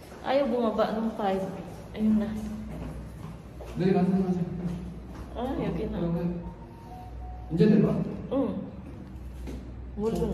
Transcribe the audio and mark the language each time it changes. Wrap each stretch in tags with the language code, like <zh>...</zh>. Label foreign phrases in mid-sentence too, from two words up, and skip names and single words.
<tl>Ayaw bumaba nung 5. Ayun na.</tl> <ko>내일 만나자.</ko> <tl>Yun na.</tl> <ko>이제 내려와? 응. 물건.</ko>